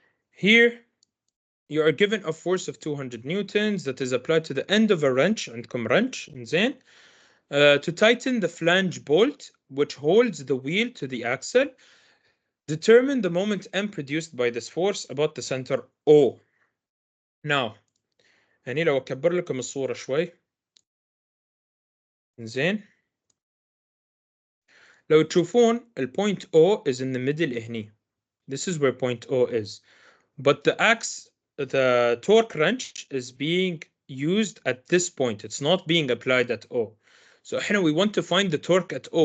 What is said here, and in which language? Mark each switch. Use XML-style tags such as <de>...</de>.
<en>Here, you are given a force of 200 newtons that is applied to the end of a wrench,</en> <ar>عندكم</ar> <en>wrench, insane. To tighten the flange bolt, which holds the wheel to the axle, determine the moment M produced by this force about the center O. Now,</en> <ar>يعني لو أكبر لكم الصورة شوي. زين. لو تشوفون البوينت</ar> <en>O is in the middle</en> <ar>هني.</ar> <en>This is where point O is. But the torque wrench is being used at this point. It's not being applied at O. So here we want to find the torque at O.</en>